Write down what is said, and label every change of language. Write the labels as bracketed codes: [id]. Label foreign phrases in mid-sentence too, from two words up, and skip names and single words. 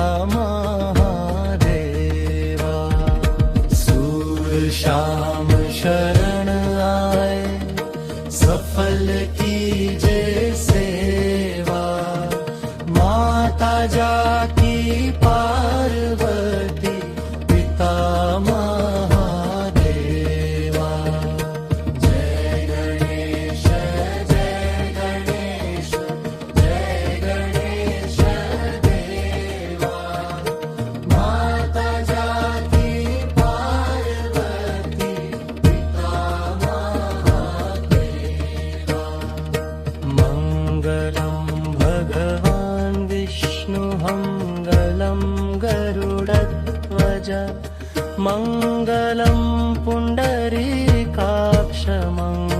[hi] महादेवा सूर श्याम शरण आए सफल कीजे सेवा माता जाकी पार्वती पिता महादेवा जय गणेश देवा माता जाकी पार्वती पिता [sa] महादेवा मङ्गलं भगवान् विष्णु मङ्गलं गरुडध्वज मङ्गलं पुण्डरीकाक्ष